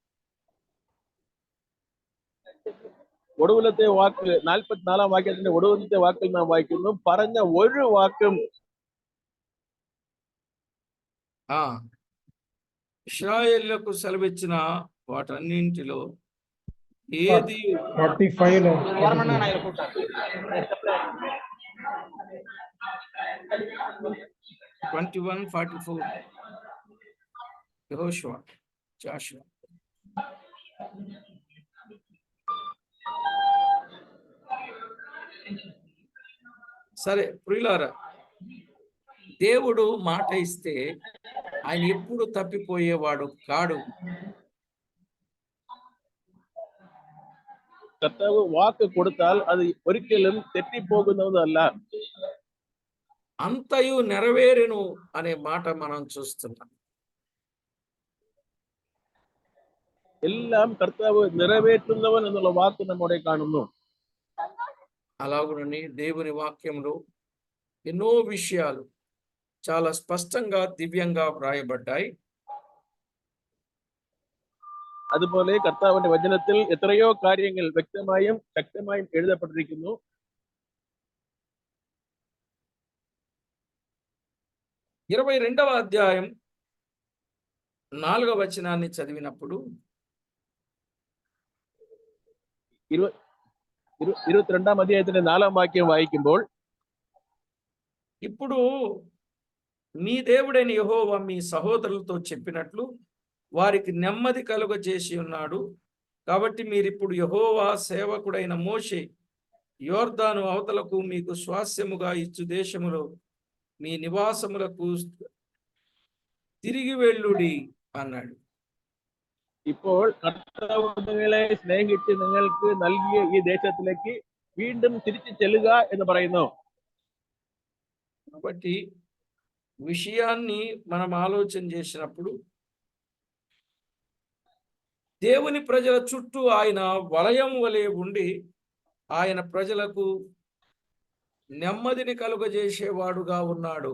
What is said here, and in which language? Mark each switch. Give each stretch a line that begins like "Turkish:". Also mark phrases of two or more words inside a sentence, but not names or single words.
Malayalam: ഒടുവിലത്തെ വാക്ക് 44 വാക്യത്തിന്റെ ഒടുവിലത്തെ വാക്കിൽ നാം വായിക്കുന്നു, പറഞ്ഞ ഒരു വാക്കും
Telugu: ఇశ్రాయేలుకు సెలవిచ్చిన వాటన్నింటిలో ఏది 45 21:44 యెహోషువ జాషువా. సరే ప్రియులారా, దేవుడు మాట ఇస్తే ఆయన ఎప్పుడు తప్పిపోయేవాడు కాడు.
Malayalam: കർത്താവ് വാക്ക് കൊടുത്താൽ അത് ഒരിക്കലും തെറ്റിപ്പോകുന്നതല്ല.
Telugu: అంతయు నెరవేరెను అనే మాట మనం చూస్తున్నాం.
Malayalam: എല്ലാം കർത്താവ് നിറവേറ്റുന്നവൻ എന്നുള്ള വാക്ക് നമ്മോടെ കാണുന്നു.
Telugu: అలాగునని దేవుని వాక్యంలో ఎన్నో విషయాలు చాలా స్పష్టంగా దివ్యంగా వ్రాయబడ్డాయి.
Malayalam: അതുപോലെ കർത്താവിന്റെ വചനത്തിൽ എത്രയോ കാര്യങ്ങൾ വ്യക്തമായും ശക്തമായും എഴുതപ്പെട്ടിരിക്കുന്നു.
Telugu: 22వ అధ్యాయం 4వ వచనాన్ని చదివినప్పుడు
Malayalam: 22ാം അധ്യായത്തിന്റെ 4ാം വാക്യം വായിക്കുമ്പോൾ,
Telugu: ఇప్పుడు మీ దేవుడైన యెహోవా మీ సహోదరులతో చెప్పినట్లు వారికి నెమ్మది కలుగజేసి ఉన్నాడు. కాబట్టి మీరిప్పుడు యెహోవా సేవకుడైన మోషే యోర్దాను అవతలకు మీకు స్వాస్యముగా ఇచ్చు దేశములో మీ నివాసములకు తిరిగి వెళ్ళుడి అన్నాడు.
Malayalam: ഇപ്പോൾ കർത്താവ് നിങ്ങളെ സ്നേഹിച്ച് നിങ്ങൾക്ക് നൽകിയ ഈ ദേശത്തിലേക്ക് വീണ്ടും തിരിച്ചു ചെല്ലുക എന്ന് പറയുന്നു.
Telugu: కాబట్టి విషయాన్ని మనం ఆలోచన చేసినప్పుడు దేవుని ప్రజల చుట్టూ ఆయన వలయం వలె ఉండి ఆయన ప్రజలకు నెమ్మదిని కలుగజేసేవాడుగా ఉన్నాడు.